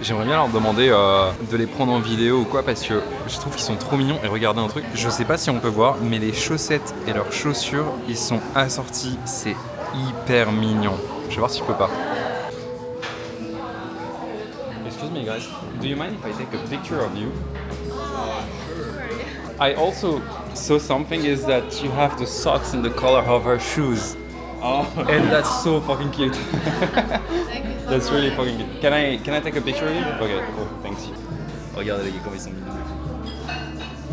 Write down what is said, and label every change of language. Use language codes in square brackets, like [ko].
[fr] J'aimerais bien leur demander de les prendre en vidéo ou quoi parce que je trouve qu'ils sont trop mignons. Et regardez un truc, je sais pas si on peut voir, mais les chaussettes et leurs chaussures, ils sont assortis. C'est hyper mignon. Je vais voir si je peux pas. Est-ce [en] me, guys. Do you mind if I take a picture of you? I also saw something is that you have the socks in the color of her shoes. Oh, And that's so fucking cute. Thank you so That's really much. fucking cute. Can I take a picture of you? Okay, cool, thanks. [fr] Regardez les gars, comme ils sont mignons.